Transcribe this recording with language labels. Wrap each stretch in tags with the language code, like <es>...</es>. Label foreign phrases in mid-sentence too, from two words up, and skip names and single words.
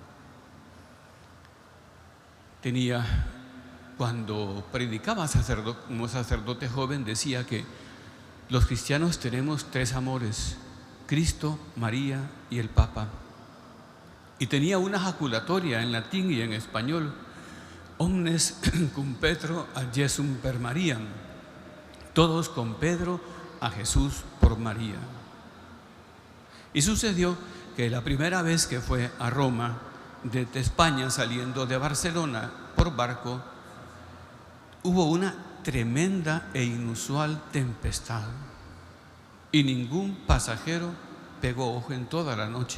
<es>Cuando predicaba como sacerdote joven, decía que los cristianos tenemos tres amores: Cristo, María y el Papa. Y tenía una jaculatoria en latín y en español:</es> <la>omnes cum Petro ad Jesum per Mariam,</la> <es>todos con Pedro a Jesús por María. Y sucedió que la primera vez que fue a Roma desde España, saliendo de Barcelona por barco, hubo una tremenda e inusual tempestad y ningún pasajero pegó ojo en toda la noche.</es>